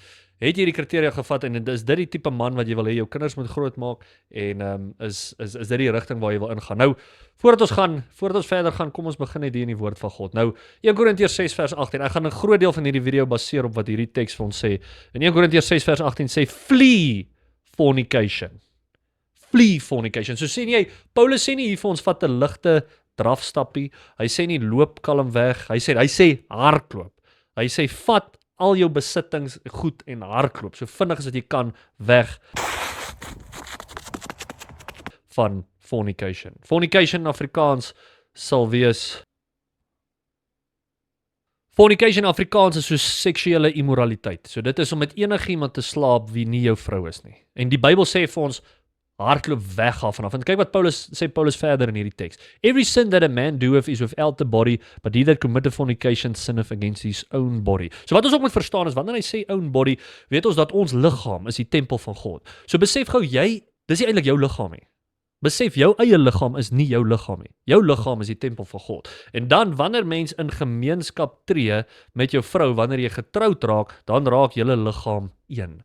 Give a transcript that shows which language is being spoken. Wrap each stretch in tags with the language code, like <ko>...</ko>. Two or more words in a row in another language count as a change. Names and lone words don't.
<af>Het jy die kriteria gevat, en is dit die tipe man wat jy wil hê jou kinders moet groot maak, en is dit die rigting waar jy wil ingaan? Nou, voordat ons verder gaan, kom ons begin net hier in die woord van God. Nou, 1 Korintiërs 6 vers 18, ek gaan 'n groot deel van hierdie video baseer op wat hierdie teks vir ons sê. En 1 Korintiërs 6 vers 18 sê,</af> <en>flee fornication. Flee fornication.</en> <af>So sê nie, Paulus sê nie hier vir ons vat 'n ligte drafstappie, hy sê nie loop kalm weg, hy sê hardloop. Hy sê vat al jou besittings goed en hardloop, so vinnig as wat jy kan, weg van fornication. Fornication in Afrikaans sal wees, fornication in Afrikaans is soos seksuele immoraliteit. So dit is om met enige iemand te slaap wie nie jou vrou is nie. En die Bybel sê vir ons, hardloop weg af vanaf. En kyk wat Paulus verder in hierdie teks.</af> <en>Every sin that a man doeth is without the body, but he that committeth fornication sinneth against his own body.</en> <af>So wat ons ook moet verstaan is, wanneer hy sê</af> <en>own body,</en> <af>weet ons dat ons liggaam is die tempel van God. So besef gou, dis nie eintlik jou liggaam nie. Besef, jou eie liggaam is nie jou liggaam nie. Jou liggaam is die tempel van God. En dan, wanneer mens in gemeenskap tree met jou vrou, wanneer jy getroud raak, dan raak julle liggaam een.</af>